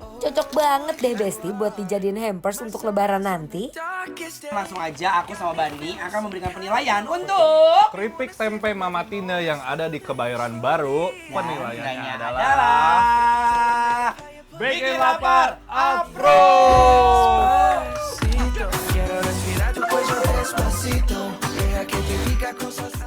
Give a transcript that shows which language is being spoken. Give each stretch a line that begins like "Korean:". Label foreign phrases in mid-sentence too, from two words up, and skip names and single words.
Indonesian: Cocok banget deh Besti buat dijadiin hampers untuk lebaran nanti. Langsung aja aku sama Bani akan memberikan penilaian untuk Keripik tempe Mama Tina yang ada di Kebayoran Baru, penilaiannya nilainya adalah bikin lapar Afro.
Spanish: Quiero respirar tu cuello despacito. Deja que te diga cosas